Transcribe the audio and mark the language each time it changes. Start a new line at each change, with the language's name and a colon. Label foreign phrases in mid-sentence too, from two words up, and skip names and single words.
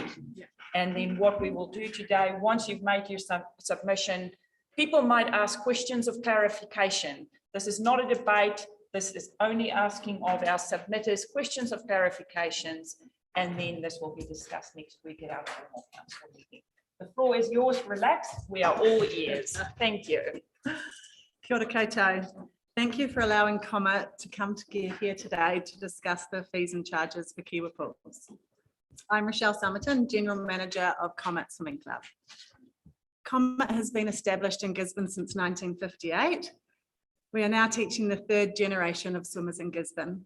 English: And then what we will do today, once you've made your submission, people might ask questions of clarification. This is not a debate. This is only asking of our submitters questions of clarifications. And then this will be discussed next week at our formal council meeting. The floor is yours. Relax. We are all ears. Thank you.
Māori: Kia ora koutou.
English: Thank you for allowing Comet to come here today to discuss the fees and charges for Kiwa pools. I'm Rochelle Summerton, General Manager of Comet Swimming Club. Comet has been established in Gisborne since 1958. We are now teaching the 3rd generation of swimmers in Gisborne.